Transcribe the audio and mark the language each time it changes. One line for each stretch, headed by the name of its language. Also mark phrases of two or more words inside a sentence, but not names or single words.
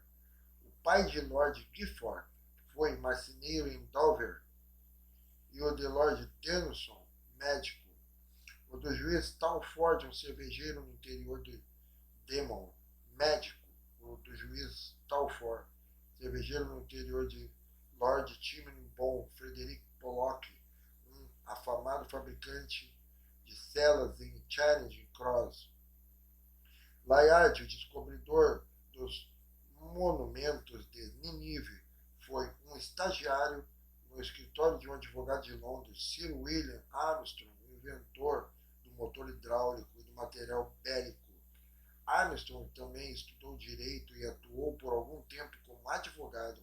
Portuguese: O pai de Lord Gifford foi marceneiro em Dover, e o de Lord Denison, médico. O do juiz Talford, um cervejeiro no interior de Demon, médico. O do juiz Talford, cervejeiro no interior de Lord Timon Frederick Pollock, um afamado fabricante de celas em Charing Cross. Layard, o descobridor dos monumentos de Nínive, foi um estagiário no escritório de um advogado de Londres, Sir William Armstrong, o inventor do motor hidráulico e do material bélico. Armstrong também estudou direito e atuou por algum tempo como advogado.